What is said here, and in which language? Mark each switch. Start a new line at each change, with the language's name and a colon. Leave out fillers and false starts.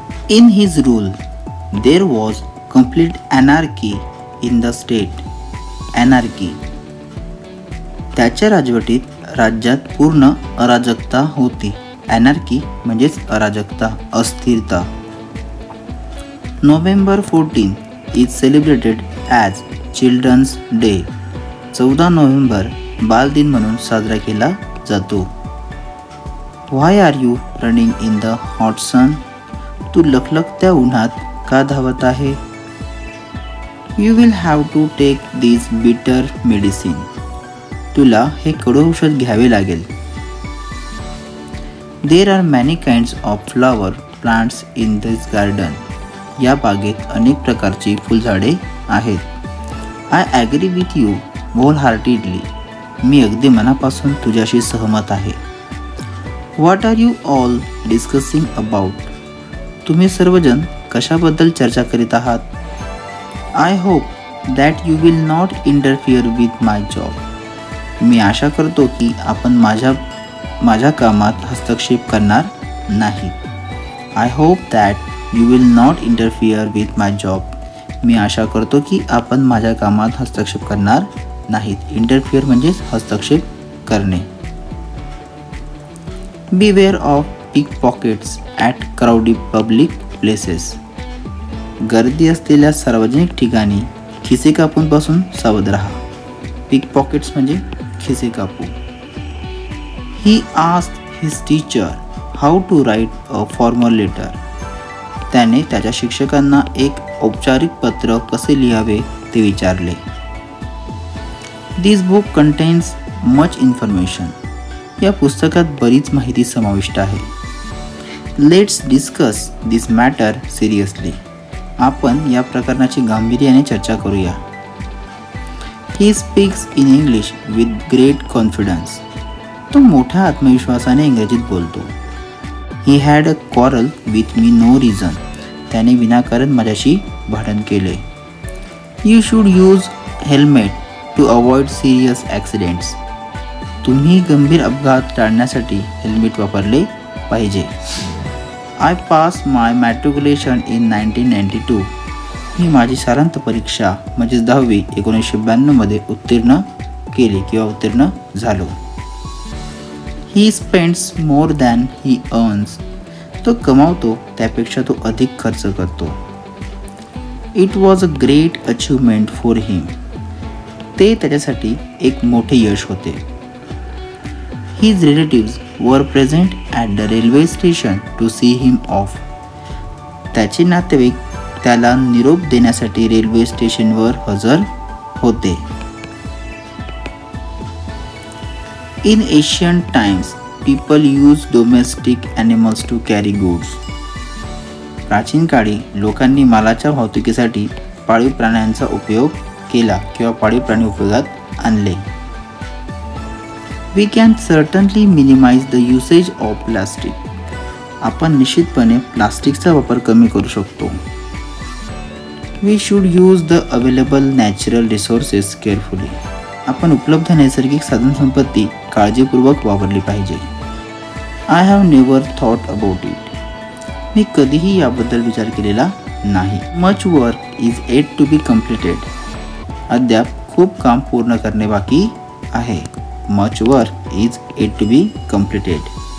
English: In his rule, there was complete anarchy in the state. Anarchy.
Marathi: त्याच्या राजवटीत राज्यात पूर्ण अराजकता होती. Anarchy म्हणजेच अराजकता, अस्थिरता.
English: November 14 is celebrated as Children's Day.
Marathi: 14 November बालदिन म्हणून साजरा केला जातो.
English: Why are you running in the hot sun?
Marathi: तू लखलखत्या उन्हात का धावत आहे?
English: You will have to take this bitter medicine.
Marathi: तुला हे कडू औषध घ्यावे लागेल.
English: There are many kinds of flower plants in this garden.
Marathi: या बागेत अनेक प्रकारची फुलझाडे आहेत.
English: I agree with you wholeheartedly.
Marathi: मी अगदी मनापासून तुझ्याशी सहमत आहे.
English: What are you all discussing about?
Marathi: तुम्ही सर्वजण कशाबद्दल चर्चा करीत आहात?
English: I hope that you will not interfere with my job.
Marathi: मी आशा करतो की आपण माझ्या कामात हस्तक्षेप करणार नाही.
English: I hope that you will not interfere with my job.
Marathi: मी आशा करतो की आपण माझ्या कामात हस्तक्षेप करणार नाहीत. इंटरफिअर म्हणजेच हस्तक्षेप करणे.
English: Beware of pickpockets at crowded public places.
Marathi: गर्दी असलेल्या सार्वजनिक ठिकाणी खिसे कापूंपासून सावध राहा. पिकपॉकेट्स म्हणजे खिसे कापू.
English: He asked his teacher how to write a formal letter.
Marathi: त्याने त्याच्या शिक्षकांना एक औपचारिक पत्र कसे लिहावे ते विचारले.
English: This book contains much information.
Marathi: या पुस्तकात बरीच माहिती समाविष्ट आहे.
English: Let's discuss this matter seriously.
Marathi: आपण या प्रकरणाची गांभीर्याने चर्चा करूया.
English: He speaks in English with great confidence.
Marathi: तो मोठ्या आत्मविश्वासाने इंग्रजीत बोलतो.
English: He had a quarrel with me no reason.
Marathi: त्याने विनाकारण माझ्याशी भांडण केले.
English: You should use helmet to avoid serious accidents.
Marathi: तुम्ही गंभीर अपघात टाळण्यासाठी हेल्मेट वापरले पाहिजे.
English: I passed my matriculation in 1992.
Marathi: मी माझी सारांत परीक्षा म्हणजेच 10वी 1992 मध्ये उत्तीर्ण केली किंवा उत्तीर्ण झालो.
English: He spends more than he earns.
Marathi: तो कमावतो त्यापेक्षा तो अधिक खर्च करतो.
English: It was a great achievement for him.
Marathi: ते त्याच्यासाठी एक मोठे यश होते.
English: His relatives were present at the railway station to see him off.
Marathi: त्याचे नातेवाईक त्याला निरोप देण्यासाठी रेल्वे स्टेशनवर हजर होते.
English: In ancient times, people used domestic animals to carry goods.
Marathi: प्राचीन काळी लोकांनी मालाच्या वाहतुकीसाठी पाळीव प्राण्यांचा उपयोग केला किंवा पाळीव प्राणी उपयोगात आणले.
English: We can certainly minimize the usage of plastic.
Marathi: आपण निश्चितपणे प्लास्टिकचा वापर कमी करू शकतो.
English: We should use the available natural resources carefully.
Marathi: आपण उपलब्ध नैसर्गिक साधनसंपत्ती काळजीपूर्वक वापरली पाहिजे.
English: I have never thought about it.
Marathi: मी कधीही याबद्दल विचार केलेला नाही.
English: Much work is yet to be completed.
Marathi: अद्याप खूप काम पूर्ण करणे बाकी आहे.
English: Much work is yet to be completed.